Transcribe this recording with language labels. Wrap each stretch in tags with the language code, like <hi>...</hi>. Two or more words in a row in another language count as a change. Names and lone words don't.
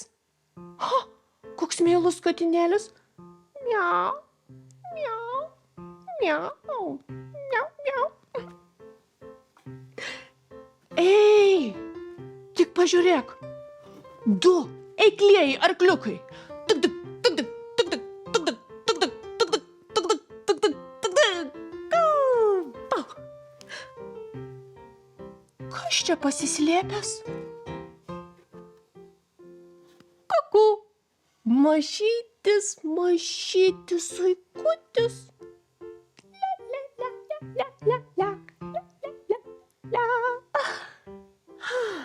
<lt>Ha, koks mielus katinėlis. Miau, miau, miau, miau, miau. Ei, tik pažiūrėk. Du eiklieji arkliukai. Tuk, tuk, tuk, tuk, tuk, tuk, tuk, tuk, tuk, tuk, tuk, tuk, tuk, tuk, tuk, tuk, tuk, tuk. Pau. Kas čia pasislėpęs? Kuku. Mažytis, mažytis vaikutis. La, la, la, la, la, la, la, la, la, la.</lt>